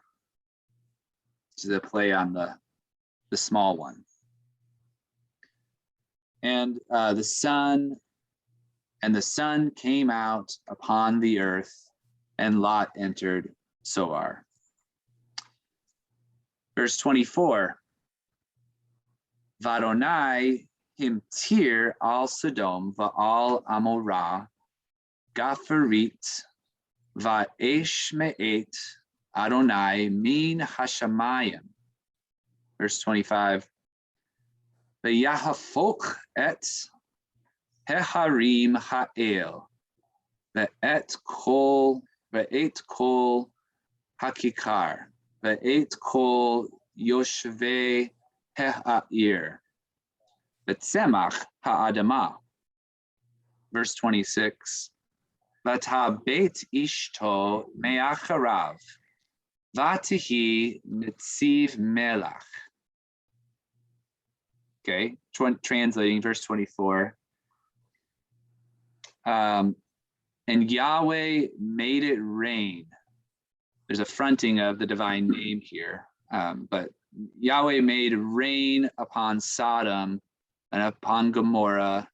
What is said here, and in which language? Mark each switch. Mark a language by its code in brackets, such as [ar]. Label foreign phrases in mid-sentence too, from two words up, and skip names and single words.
[en] This is a play on the small one. And the sun came out upon the earth, and Lot entered Soar. Verse 24. [he] ויהוה המטיר על סדם ועל עמרה גפרית ואש מאת יהוה מן השמים. [en] Verse 25. [he] ויהפך את הערים האל ואת כל הככר ואת כל ישבי העיר וצמח האדמה. [en] Verse 26. [he] ותבט אשתו מאחריו ותהי נציב מלח. [en] Okay, translating verse 24. And Yahweh made it rain. There's a fronting of the divine name here, but Yahweh made rain upon Sodom and upon Gomorrah.